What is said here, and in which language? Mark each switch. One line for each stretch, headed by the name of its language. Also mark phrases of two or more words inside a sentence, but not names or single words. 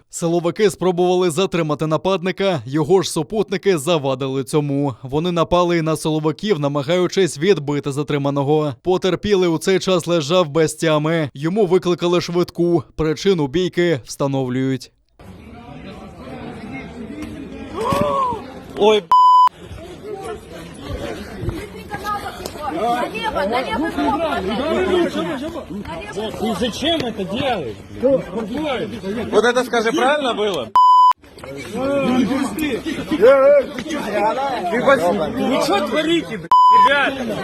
Ukrainian: Силовики спробували затримати нападника, його ж супутники завадили цьому. Вони напали на силовиків, намагаючись відбити затриманого. Потерпілий у цей час лежав без тями. Йому викликали швидку. Причину бійки встановлюють.
Russian: Ой, налево, ты зачем это делаешь? Вот это, скажи, правильно было? Вы что творите, ребята?